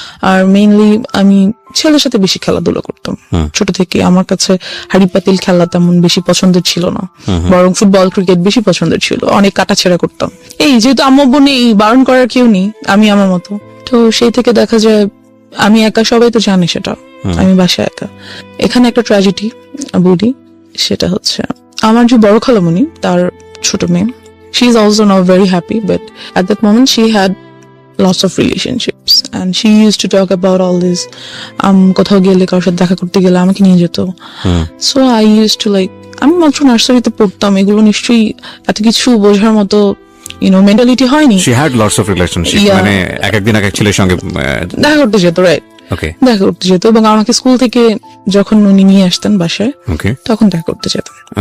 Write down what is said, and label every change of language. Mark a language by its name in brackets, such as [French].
[Bangla] আর mainly আমি ছেলের সাথে বেশি খেলাধুলা করতাম ছোট থেকে। আমার কাছে হাড়ি পাতিল খেলা তেমন বেশি পছন্দের ছিল না, বরং ফুটবল ক্রিকেট বেশি পছন্দের ছিল। অনেক কাটাছেড়া করতাম। যেহেতু আম্মু বোনে বারণ করার কেউ নেই, আমি আমার মতো। তো সেই থেকে দেখা যায় আমি একা, সবাই তো জানে সেটা, আমি বাসায় একা। এখানে একটা ট্র্যাজেডি বলি, সেটা হচ্ছে আমার যে বড় খালামণি, তার ছোট মেয়ে, [English] she is also now very happy, but at that moment she had lots of relationships and she used to talk about all this. [Bangla] কোথাও গেলে, কারোর সাথে দেখা করতে গেলে আমাকে নিয়ে যেত। [English] So I used to [Bangla] আমি মাত্র নার্সারিতে পড়তাম, এগুলো নিশ্চয়ই এত কিছু বোঝার মতো মেন্টালিটি হয়নি। [English] She had lots of relationship, [Bangla] মানে একদিন এক ছেলের সঙ্গে দেখা করতে যেত, রাইট? দেখা করতে যেত, এবং আমাকে স্কুল থেকে যখন উনি নিয়ে আসতেন বাসায়, তখন দেখা করতে যেতেন।